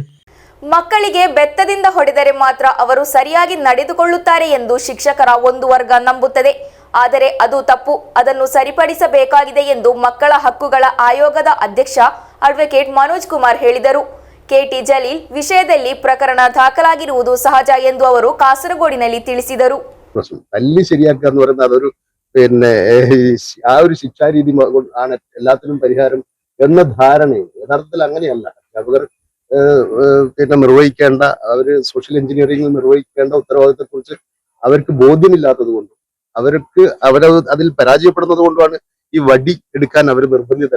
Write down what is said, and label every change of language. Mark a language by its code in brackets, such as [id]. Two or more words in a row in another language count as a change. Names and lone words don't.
[kn] ಮಕ್ಕಳಿಗೆ ಬೆತ್ತದಿಂದ ಹೊಡೆದರೆ ಮಾತ್ರ ಅವರು ಸರಿಯಾಗಿ ನಡೆದುಕೊಳ್ಳುತ್ತಾರೆ ಎಂದು ಶಿಕ್ಷಕರ ಒಂದು ವರ್ಗ ನಂಬುತ್ತದೆ. ಆದರೆ ಅದು ತಪ್ಪು. ಅದನ್ನು ಸರಿಪಡಿಸಬೇಕಾಗಿದೆ ಎಂದು ಮಕ್ಕಳ ಹಕ್ಕುಗಳ ಆಯೋಗದ ಅಧ್ಯಕ್ಷ ಅಡ್ವೊಕೇಟ್ ಮನೋಜ್ ಕುಮಾರ್ ಹೇಳಿದರು. ಕೆಟಿ ಜಲೀಲ್ ವಿಷಯದಲ್ಲಿ ಪ್ರಕರಣ ದಾಖಲಾಗಿರುವುದು ಸಹಜ ಎಂದು ಅವರು കാസർഗോഡിನಲ್ಲಿ ತಿಳಿಸಿದರು. [ml] തല്ലി ശരിയാക്കുക എന്ന് പറയുന്നത് അതൊരു ആ ഒരു ശിക്ഷാരീതി ആണ് എല്ലാത്തിനും പരിഹാരം എന്ന ധാരണയും യഥാർത്ഥത്തിൽ അങ്ങനെയല്ല. അധ്യാപകർ നിർവഹിക്കേണ്ട, അവര് സോഷ്യൽ എഞ്ചിനീയറിംഗ് നിർവഹിക്കേണ്ട ഉത്തരവാദിത്തത്തെ കുറിച്ച് അവർക്ക് ബോധ്യമില്ലാത്തത് കൊണ്ടും അതിൽ പരാജയപ്പെടുന്നത് കൊണ്ടുമാണ് ഈ വടി എടുക്കാൻ അവർ നിർബന്ധിതരാകും.